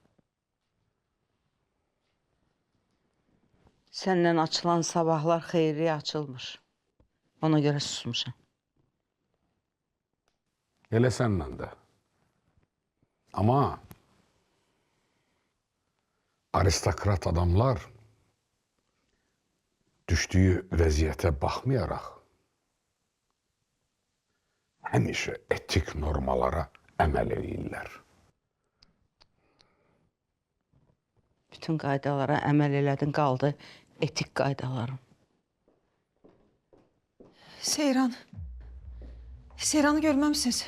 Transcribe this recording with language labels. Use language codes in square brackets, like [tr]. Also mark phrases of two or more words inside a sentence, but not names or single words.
[az] Senden açılan sabahlar xeyriyə açılmış. Ona göre susmuşam. Hele senden de. Ama aristokrat adamlar düştüğü vəziyyətə baxmayaraq həmişə etik normalara əməl edirlər. Bütün qaydalara əməl elədin, qaldı etik qaydaların. Seyran. Seyran'ı görməmisiniz?